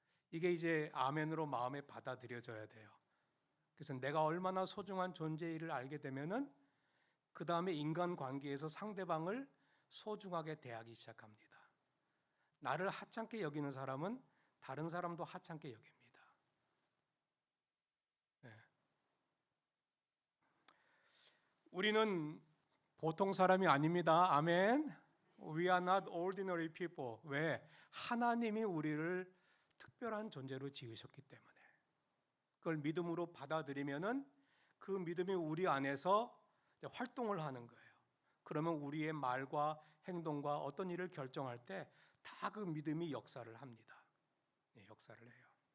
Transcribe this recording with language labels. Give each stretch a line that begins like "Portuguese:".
Korean: 이게 이제 아멘으로 마음에 받아들여져야 돼요. 그래서 내가 얼마나 소중한 존재일을 알게 되면은 그 다음에 인간관계에서 상대방을 소중하게 대하기 시작합니다. 나를 하찮게 여기는 사람은 다른 사람도 하찮게 여깁니다. 네. 우리는 보통 사람이 아닙니다. 아멘.
English: We are not ordinary people.
Korean: 왜? 하나님이 우리를 특별한 존재로 지으셨기 때문에. 그걸 믿음으로 받아들이면은 그 믿음이 우리 안에서 활동을 하는 거예요. 그러면 우리의 말과 행동과 어떤 일을 결정할 때 다 그 믿음이 역사를 합니다. 네, 역사를 해요.